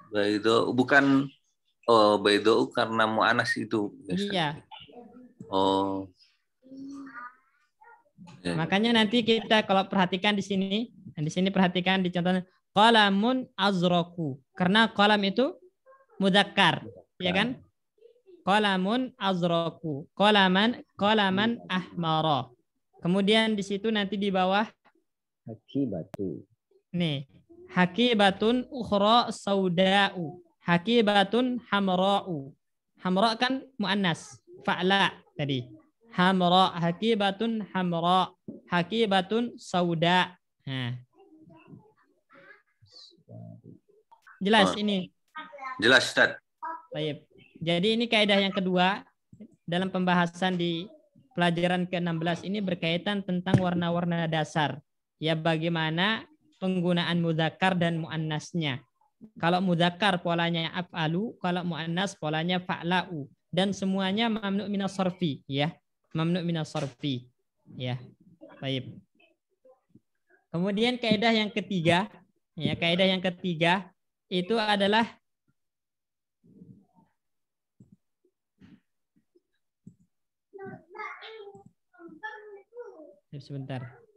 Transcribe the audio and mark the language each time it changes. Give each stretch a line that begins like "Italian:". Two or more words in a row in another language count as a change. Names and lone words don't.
Indonesian: Baydha'u bukan Oh, baido karena mu'anas itu. Iya. Oh. Ya. Makanya nanti kita kalau perhatikan di sini perhatikan di contohnya
Arabic: قلمٌ أزرقُ.
Indonesian: Karena qalam itu mudzakkar, ya kan?
Arabic: قلمٌ أزرقُ. قلماً أحمرَ.
Indonesian: Kemudian di situ nanti di bawah
Arabic: Hakibatu. nih, حقيبةٌ أخرى سوداءُ. حقيبةٌ حمراءُ.
Indonesian: Hamra kan muannas, fa'la tadi.
Arabic: حمراء، حقيبةٌ حمراء، حقيبةٌ سوداء.
Indonesian: Nah. Jelas ini. Jelas, Ustaz. Baik. Jadi ini kaidah yang kedua dalam pembahasan di pelajaran ke-16 ini berkaitan tentang warna-warna dasar. Ya, bagaimana penggunaan mudzakkar dan muannasnya. Kalau mudzakkar polanya af'alu, kalau muannas polanya fa'la'u, dan semuanya
Arabic: ممنوعٌ من الصرف,
Indonesian: ya.
Arabic: ممنوعٌ من الصرف. Ya.
Indonesian: Baik. Kemudian kaidah yang ketiga, ya, kaidah yang ketiga itu adalah sebentar.